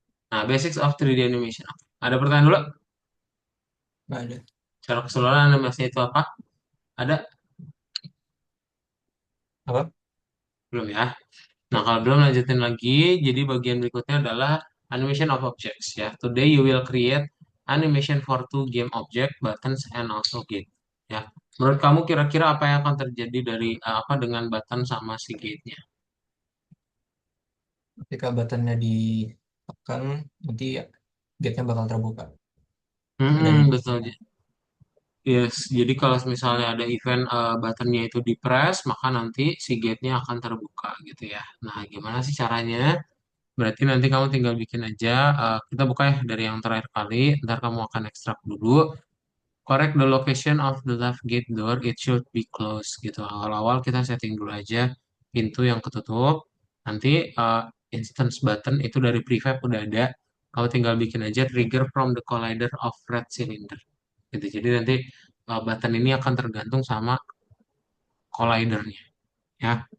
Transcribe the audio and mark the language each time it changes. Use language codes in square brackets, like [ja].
[en] Nah, basics of 3D animation. [id] Ada pertanyaan dulu? Enggak ada. Secara keseluruhan animasi itu apa? Ada? Apa? Belum ya? Nah, kalau belum lanjutin lagi, jadi bagian berikutnya adalah animation of objects ya. [en] Today you will create animation for two game object, buttons and also gate. Ya. [id] Menurut kamu kira-kira apa yang akan terjadi dari apa dengan button sama si gate-nya? Ketika buttonnya ditekan, nanti gate-nya bakal terbuka. Ada Betul. animasinya. Yes, jadi kalau misalnya ada event buttonnya itu di press, maka nanti si gate-nya akan terbuka gitu ya. Nah, gimana sih caranya? Berarti nanti kamu tinggal bikin aja. Kita buka ya dari yang terakhir kali. Ntar kamu akan ekstrak dulu. [en] Correct the location of the left gate door. It should be closed [id] gitu. Awal-awal kita setting dulu aja pintu yang ketutup. Nanti instance button itu dari prefab udah ada. Kamu tinggal bikin aja [en] trigger from the collider of red cylinder. [id] Gitu. Jadi nanti button ini akan tergantung sama collidernya. Ya.